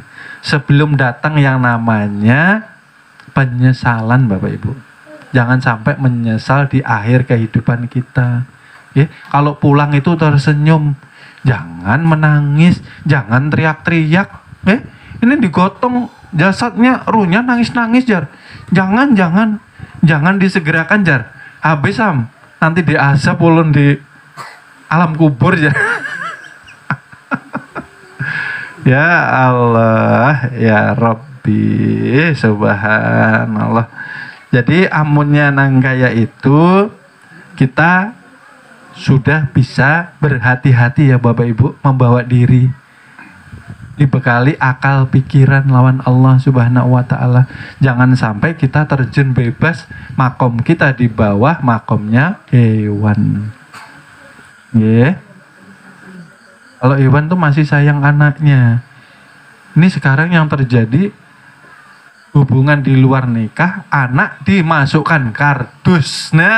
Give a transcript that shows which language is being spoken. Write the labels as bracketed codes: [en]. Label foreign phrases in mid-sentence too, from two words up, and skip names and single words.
[id] Sebelum datang yang namanya penyesalan Bapak Ibu. Jangan sampai menyesal di akhir kehidupan kita. Kalau pulang itu tersenyum, jangan menangis, jangan teriak-teriak. Ini digotong jasadnya, [bjn] ruhnya nangis-nangis jar. Jangan disegerakan jar. Habis Sam, nanti diazab ulun di alam kubur jar. [ar] يا الله يا ربي سبحان الله. [bjn] Jadi amunnya nang kaya itu kita sudah bisa berhati-hati ya Bapak Ibu, membawa diri dibekali akal pikiran lawan Allah [ar] سبحانه وتعالى. [id] Jangan sampai kita terjun bebas, makom kita di bawah makomnya hewan. [en] Yeah. [id] Kalau hewan tuh masih sayang anaknya. Ini sekarang yang terjadi, hubungan di luar nikah, anak dimasukkan kardus.